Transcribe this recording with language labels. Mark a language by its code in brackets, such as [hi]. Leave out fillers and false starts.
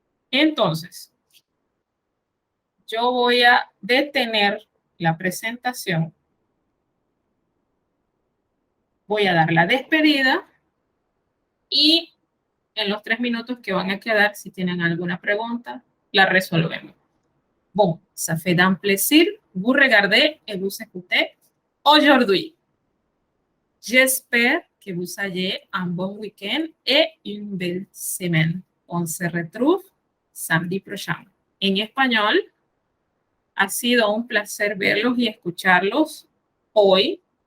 [es] Entonces, yo voy a detener la presentación Voy a dar la despedida y en los 3 minutos que van a quedar, si tienen alguna pregunta, la resolvemos. [fr] Bon, ça fait d'un plaisir vous regarder et vous écouter aujourd'hui. J'espère que vous ayez un bon week-end et une belle semaine. On se retrouve samedi prochain. [es] En español, ha sido un placer verlos y escucharlos hoy.